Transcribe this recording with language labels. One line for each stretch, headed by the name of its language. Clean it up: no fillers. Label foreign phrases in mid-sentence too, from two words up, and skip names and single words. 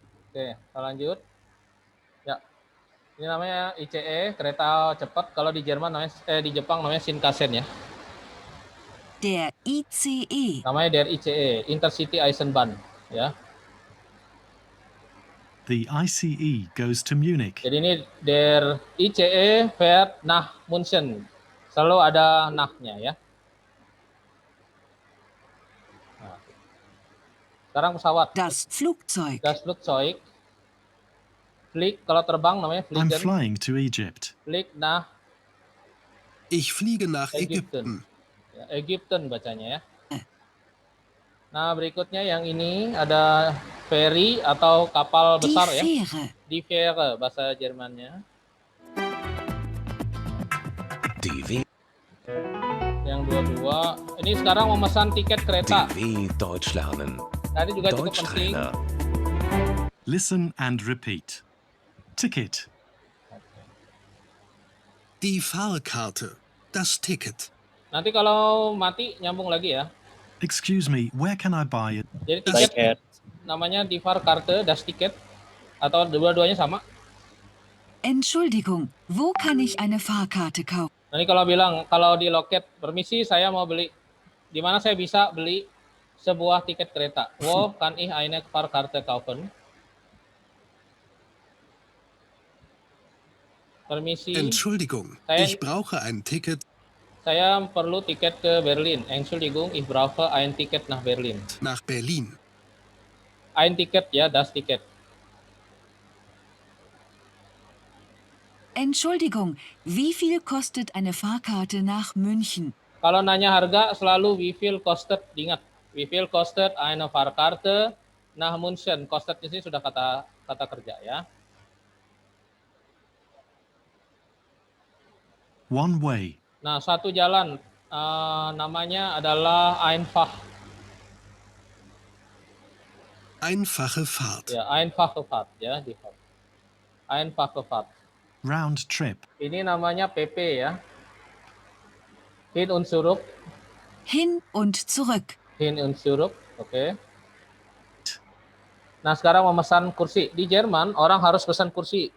Indonesian: Oke, kita lanjut. Ya, ini namanya ICE, kereta cepat. Kalau di Jerman namanya, di Jepang namanya Shinkansen ya.
German: Der ICE.
Indonesian: Namanya
German: der ICE, Intercity Eisenbahn
Indonesian: ya.
English: The ICE goes to Munich.
Indonesian: Jadi ini
German: der ICE fährt nach München.
Indonesian: Selalu ada nach-nya ya. Nah, sekarang pesawat.
German: Das Flugzeug. Das Flugzeug. Flieg,
Indonesian: kalau terbang namanya
English: I'm
German: fliegen.
English: flying to Egypt.
German: Flieg nach Ich fliege nach Ägypten. Ägypten.
Indonesian: Ya, Ägypten bacanya ya. Nah, berikutnya yang ini ada ferry atau kapal
German: Die
Indonesian: besar ya.
German: Fähre. Die Fähre
Indonesian: bahasa Jermannya. DW, Yang dua-dua. Ini sekarang memesan tiket kereta.
German: DW Deutsch lernen.
Indonesian: Tadi juga cukup penting.
German: Deutschtrainer.
English: Listen and repeat. Ticket.
German: Die Fahrkarte. Das Ticket.
Indonesian: Nanti kalau mati nyambung lagi ya.
English: Excuse me, where can I buy it?
Indonesian: Jadi
German: Das
Indonesian: tiket
German: Ticket. namanya die Fahrkarte, das Ticket.
Indonesian: Atau dua-duanya sama.
German: Entschuldigung, wo kann ich eine Fahrkarte kaufen?
Indonesian: Nanti kalau bilang, kalau di loket, permisi saya mau beli. Di mana saya bisa beli sebuah tiket kereta?
German: Wo kann ich eine Fahrkarte kaufen?
Indonesian: Permisi,
German: Entschuldigung,
Indonesian: Saya-
German: ich brauche ein Ticket
Indonesian: saya perlu tiket ke Berlin.
German: Entschuldigung, ich brauche ein Ticket nach Berlin. nach Berlin. Ein Ticket ya, das Ticket. Entschuldigung, wie viel kostet eine Fahrkarte nach München?
Indonesian: Kalau nanya harga selalu
German: wie viel kostet,
Indonesian: diingat.
German: Wie viel kostet eine Fahrkarte nach München?
Indonesian: Kostet di sini sudah kata kerja ya.
English: One way.
Indonesian: Nah, satu jalan namanya adalah einfach.
German: Einfache Fahrt. Ya, einfache Fahrt ya, di Fahrt. Einfache Fahrt.
English: Round trip.
Indonesian: Ini namanya PP ya.
German: Hin und zurück, Hin und zurück. hin und zurück,
Indonesian: oke. Nah, sekarang memesan kursi. Di Jerman orang harus pesan kursi.